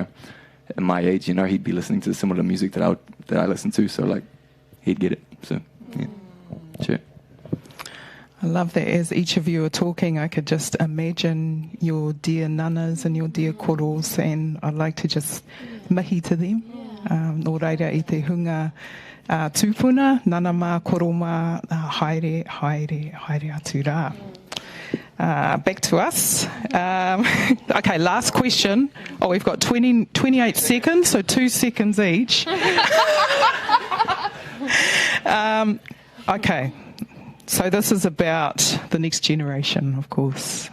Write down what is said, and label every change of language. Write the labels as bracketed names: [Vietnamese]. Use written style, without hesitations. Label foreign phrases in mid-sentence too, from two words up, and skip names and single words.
[English] At my age, he'd be listening to similar music that I listen to, so like he'd get it. So yeah, sure. I love that as each of you are talking, I could just imagine your dear nanas and your [Māori] dear koros, [English] and I'd like to just mihi to them. [Māori] Nō reira I te hunga tūpuna, nana mā, koro mā, haere, haere, haere atu rā. [English] Back to us. Okay, last question. Oh, we've got 28 seconds, so 2 seconds each. Okay, so this is about the next generation, of course.